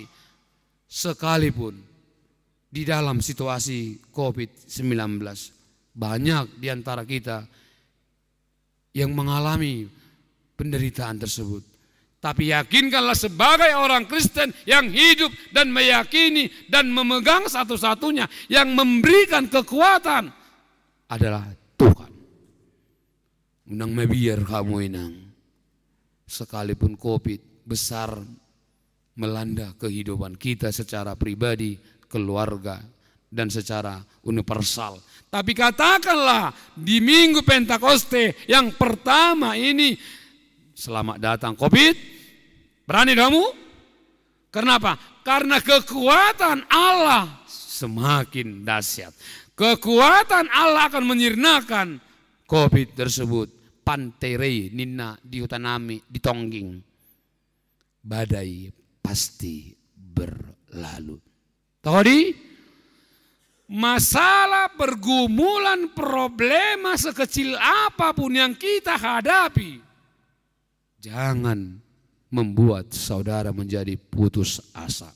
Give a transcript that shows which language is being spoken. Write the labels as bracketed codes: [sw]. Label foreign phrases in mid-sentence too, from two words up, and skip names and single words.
[id] Sekalipun di dalam situasi COVID-19 banyak di antara kita yang mengalami penderitaan tersebut. Tapi yakinkanlah sebagai orang Kristen yang hidup dan meyakini dan memegang satu-satunya yang memberikan kekuatan adalah Tuhan. [bbc] Unang mabiar kamu inang. [id] Sekalipun COVID besar melanda kehidupan kita secara pribadi, keluarga, dan secara universal. Tapi katakanlah di minggu Pentakoste yang pertama ini, selamat datang COVID. Berani kamu? Kenapa? Karena kekuatan Allah semakin dahsyat. Kekuatan Allah akan menyirnakan COVID tersebut. [bbc] Panterei nina di hutanami di tongging. [id] Badai pasti berlalu. Tadi masalah pergumulan problema sekecil apapun yang kita hadapi, jangan membuat saudara menjadi putus asa.